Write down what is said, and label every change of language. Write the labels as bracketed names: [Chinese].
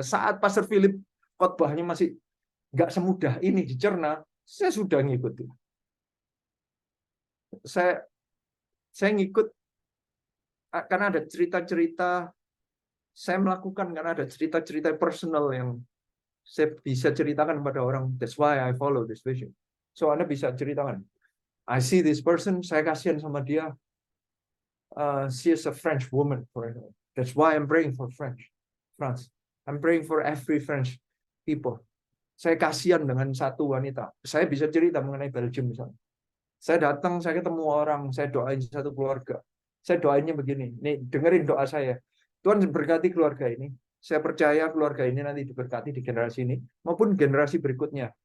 [Indonesian] Saat Pastor Philip khotbahnya masih nggak semudah ini dicerna, saya sudah ngikutin. Saya ngikut karena ada cerita-cerita saya melakukan, karena ada cerita-cerita personal yang saya bisa ceritakan kepada orang. [English] That's why I follow this vision. So [Indonesian] Anda bisa ceritakan. [English] I see this person, [Indonesian] saya kasihan sama dia. [English] She is a French woman. That's why I'm praying for France. I'm praying for every French people. [Indonesian] Saya kasihan dengan satu wanita. Saya bisa cerita mengenai Belgium misalnya. Saya datang, saya ketemu orang, saya doain satu keluarga. Saya doainnya begini, nih dengerin doa saya. Tuhan berkati keluarga ini. Saya percaya keluarga ini nanti diberkati di generasi ini maupun generasi berikutnya.